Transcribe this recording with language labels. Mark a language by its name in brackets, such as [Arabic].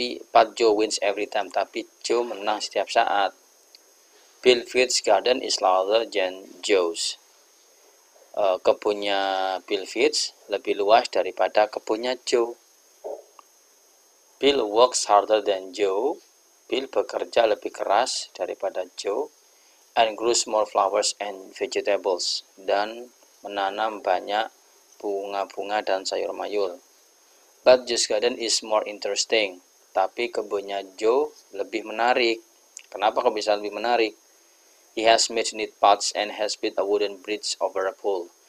[English] But Joe wins every time. [Indonesian] Tapi Joe menang setiap saat. [English] Bill Fitts' garden is larger than Joe's. [Indonesian] Kebunnya Bill Fitts lebih luas daripada kebunnya Joe. [English] Bill works harder than Joe. [Indonesian] Bill bekerja lebih keras daripada Joe. [English] And grows more flowers and vegetables. [Indonesian] Dan menanam banyak bunga-bunga dan sayur mayur. [English] But Joe's garden is more interesting. [Indonesian] Tapi kebunnya Joe lebih menarik. Kenapa kok bisa lebih menarik? [English] He has made neat pots and has built a wooden bridge over a pool.